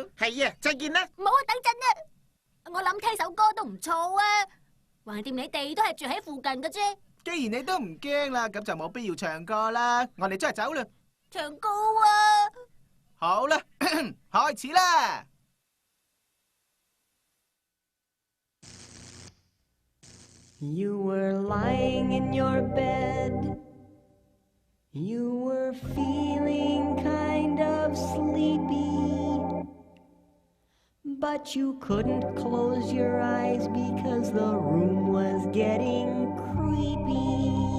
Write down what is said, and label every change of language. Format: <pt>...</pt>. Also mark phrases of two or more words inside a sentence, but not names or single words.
<yue>係啊，再見啦。唔好啊，等陣啊！我諗聽首歌都唔錯啊。橫掂你哋都係住喺附近嘅啫。既然你都唔驚啦，咁就冇必要唱歌啦。我哋真係走啦。唱歌啊！好啦，開始啦。</yue> <en>You were lying in your bed. You were feeling kind of sleepy. But you couldn't close your eyes because the room was getting creepy.</en>